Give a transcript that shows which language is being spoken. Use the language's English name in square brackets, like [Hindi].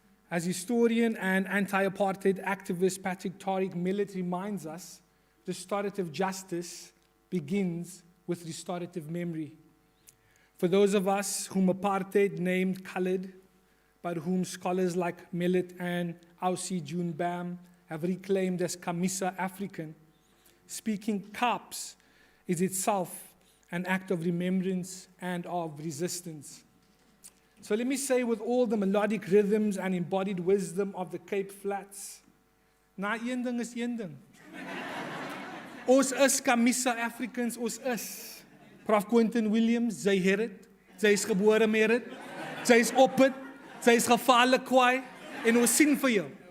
[English] As historian and anti-apartheid activist Patrick Tariq Millet reminds us, restorative justice begins with restorative memory. For those of us whom apartheid named colored, but whom scholars like Millet and Aussie June Bam have reclaimed as Kamisa African, speaking Kaaps is itself an act of remembrance and of resistance. So let me say, with all the melodic rhythms and embodied wisdom of the Cape Flats, [Afrikaans] na een ding is een ding. Ons is Kamisa Africans, ons is. Prof Quentin Williams, sy het dit, sy is gebore met dit, sy is op dit, sy is gevaarlik kwaai, en ons sien vir jou.